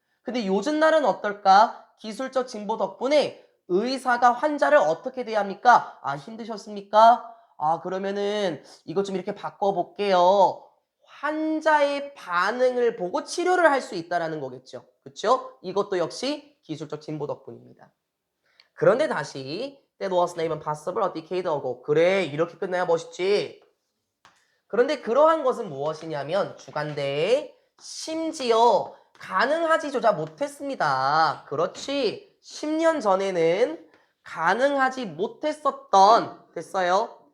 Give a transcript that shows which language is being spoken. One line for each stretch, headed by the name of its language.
Korean: 근데 요즘 날은 어떨까? 기술적 진보 덕분에 의사가 환자를 어떻게 대합니까? 힘드셨습니까? 아, 그러면은 이것 좀 이렇게 바꿔볼게요. 환자의 반응을 보고 치료를 할 수 있다라는 거겠죠. 그쵸? 이것도 역시 기술적 진보 덕분입니다. 그런데 다시
English: That was even possible a decade ago.
Korean: 그래, 이렇게 끝내야 멋있지. 그런데 그러한 것은 무엇이냐면 주간대에 심지어 가능하지조차 못했습니다. 그렇지. 10년 전에는 가능하지 못했었던, 됐어요?